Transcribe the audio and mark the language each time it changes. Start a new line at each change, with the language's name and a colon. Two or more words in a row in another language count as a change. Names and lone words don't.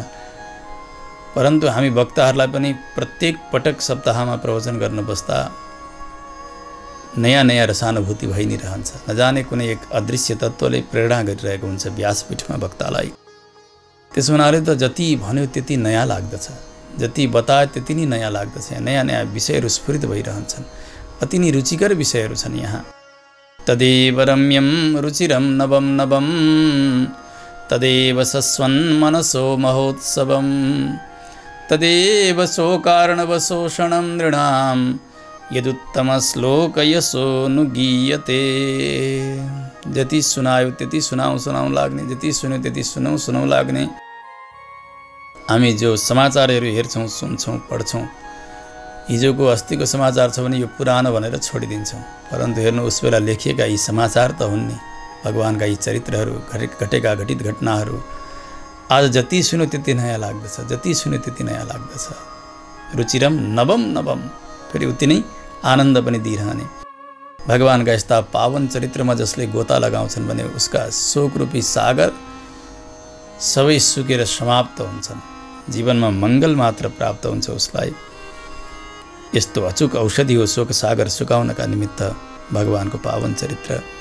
Nepali: परन्तु हामी वक्ताहरूलाई पनि प्रत्येक पटक सप्ताहमा प्रवचन गर्न बस्दा नयाँ नयाँ रसानुभूति भइ नै रहन्छ। नजाने कुनै एक अदृश्य तत्त्वले प्रेरणा गरिरहेको हुन्छ व्यासपीठमा वक्तालाई। त्यसो हुनाले त जति भन्यो त्यति नयाँ लाग्दछ, जति बताए त्यति नै नयाँ लाग्दछ। नयाँ नयाँ विषयहरू स्फुरित भइरहन्छन्, अति नै रुचिकर विषयहरू छन् यहाँ।
Sanskrit: तदेव रम्यं रुचिरं नवं नवं तदेव सस्वन् मनसो महोत्सवं तदेव शोकार्णवशोषणं नृणां यदुत्तमश्लोकयशो नुगीयते।
Nepali: जति सुनायो त्यति सुनाउँ लाग्ने, जति सुन्यो त्यति सुनाउँ लाग्ने। हामी जो समाचारहरू हेर्छौँ, सुन्छौँ, पढ्छौँ, हिजोको अस्तिको समाचार छ भने यो पुरानो भनेर छोडिदिन्छौँ। परन्तु हेर्नु, उस बेला लेखिएका यी समाचार त हुन् नि, भगवानका यी चरित्रहरू, घटेका घटित घटनाहरू। आज जति सुन्यो त्यति नयाँ लाग्दछ, जति सुन्यो त्यति नयाँ लाग्दछ।
Sanskrit: रुचिरम नवम नवम,
Nepali: फेरि उति नै आनन्द पनि दिइरहने। भगवानका यस्ता पावन चरित्रमा जसले गोता लगाउँछन् भने उसका शोकरूपी सागर सबै सुकेर समाप्त हुन्छन्, जीवनमा मङ्गल मात्र प्राप्त हुन्छ उसलाई। यस्तो अचुक औषधि हो शोक सागर सुकाउनका निमित्त भगवानको पावन चरित्र।